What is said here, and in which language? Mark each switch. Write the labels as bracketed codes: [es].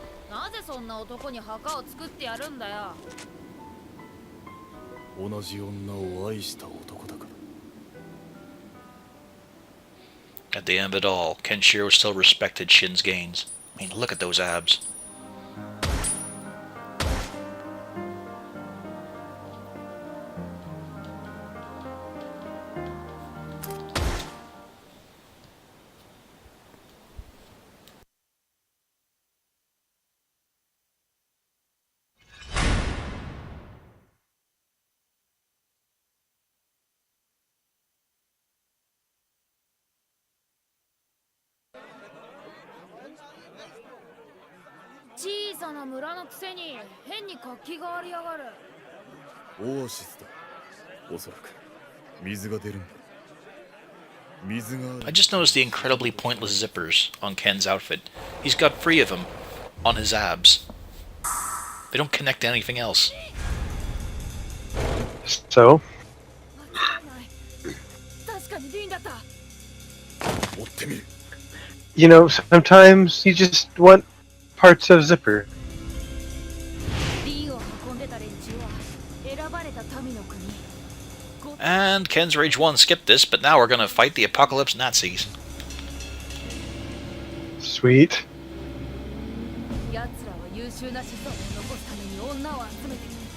[ja] なぜそんな男に墓を作ってやるんだよ。同じ女を愛した男だから。 [en] At the end of it all, Kenshiro still respected Shin's gains. I mean, look at those abs. [ja] 「小さな村のくせに変に活気がありやがる。オアシスだ。おそらく水が出るんだ。水がある。 [en] I just noticed the incredibly pointless zippers on Ken's outfit. He's got 3 of them on his abs. They don't connect to anything else. So, [ja] わからない。確かにリンだった。追ってみる。 [en] you know, sometimes you just want parts of Zipper. [ja] リンを運んでた連中は選ばれた民の国。 [en] And Ken's Rage 1 skipped this, but now we're gonna fight the Apocalypse Nazis. Sweet. [ja] 奴らは優秀な子孫を残すために女を集めてる。